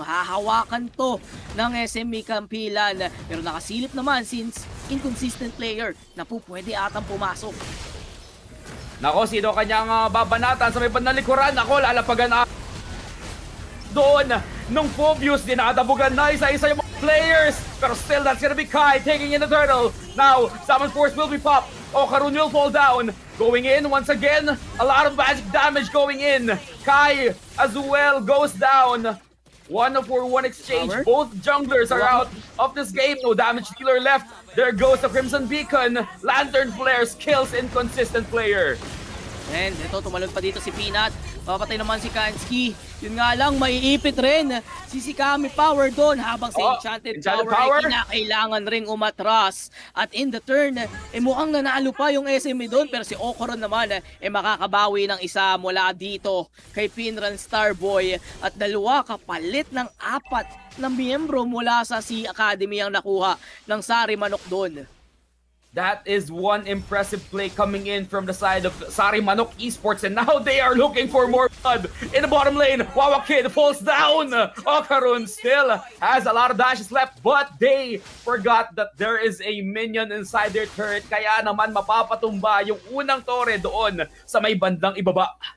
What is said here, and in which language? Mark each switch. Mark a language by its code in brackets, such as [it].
[tl] Hahawakan to ng SME Kampilan. Pero nakasilip naman since inconsistent player na po pwede atang pumasok. Nako, sino kanyang babanatan sa may panalikuran? Ako, lalapagan na doon nung Phobius. Dinadabugan na isa-isa yung mga players. [en] Pero still, that's gonna be Kai taking in the turtle. Now, Summon Force will be popped. Okarun will fall down. Going in once again. A lot of magic damage going in. Kai as well goes down. 1-for-1 exchange. Both junglers are out of this game. No damage dealer left. There goes the Crimson Beacon. Lantern Flares kills inconsistent player. [tl] And ito, tumalon pa dito si Peanut. Papatay naman si Kansky. Yun nga lang, maiipit rin si Kami Power doon habang si Enchanted Power ay kinakailangan ring umatras. At in the turn, mukhang nanalo pa yung SME doon, pero si Okoron naman makakabawi ng isa mula dito kay Pinran Starboy. At dalawa kapalit ng 4 na miyembro mula sa C Academy ang nakuha ng Sari Manok doon. [en] That is one impressive play coming in from the side of Sari Manok Esports, and now they are looking for more blood in the bottom lane. Wawa Kid falls down. Okarun still has a lot of dashes left, but they forgot that there is a minion inside their turret, [tl] kaya naman mapapatumba yung unang tore doon sa may bandang ibaba.